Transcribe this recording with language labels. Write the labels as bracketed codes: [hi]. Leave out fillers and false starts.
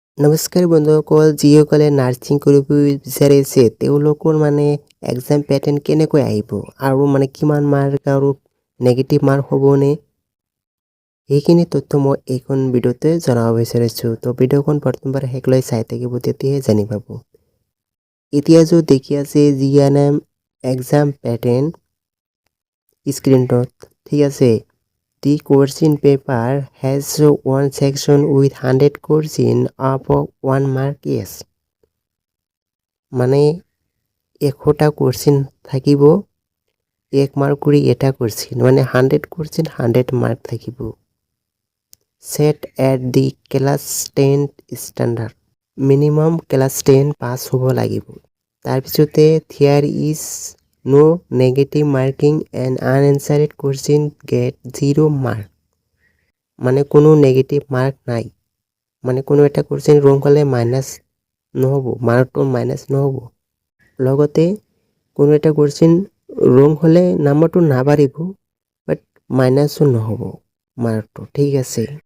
[as] নমস্কাৰ বন্ধুসকল, যিসকলে নাৰ্ছিং কৰিব বিচাৰিছে তেওঁলোকৰ এক্সাম পেটাৰ্ণ কেনেকৈ আহিব আৰু কিমান মাৰ্ক আৰু নেগেটিভ মাৰ্ক হ'বনে, সেইখিনি তথ্য মই এইখন ভিডিঅ'তে জনাব বিচাৰিছোঁ। তো ভিডিঅ'খন প্ৰথমবাৰ শেষলৈ চাই থাকিব, তেতিয়াহে জানি পাব। এতিয়া য'ত দেখি আছে GNM এক্সাম পেটাৰ্ণ স্ক্ৰীনটোত, ঠিক আছে। [en] The question paper has one section with 100 question of 1 mark. Yes. [as] মানে 100টা কোশ্চিন থাকিব, 1 মাৰ্ক কৰি এটা কোশ্চিন, 100 কোশ্চিন 100 মাৰ্ক থাকিব। [en] Set at the class 10 standard. [as] Minimum class 10 পাছ হ'ব লাগিব। তাৰপিছতে [en] there is no negative marking and unanswered question get 0 mark. [as] কোনো negative mark নাই, কোনো এটা কোশ্চিন ৰং হ'লে মাইনাছ নহ'ব, মাৰ্কটো মাইনাছ নহ'ব। লগতে কোনো এটা কোশ্চিন ৰং হ'লে নাম্বাৰটো নাবাঢ়িব, বাট মাইনাছো নহ'ব মাৰ্কটো, ঠিক আছে।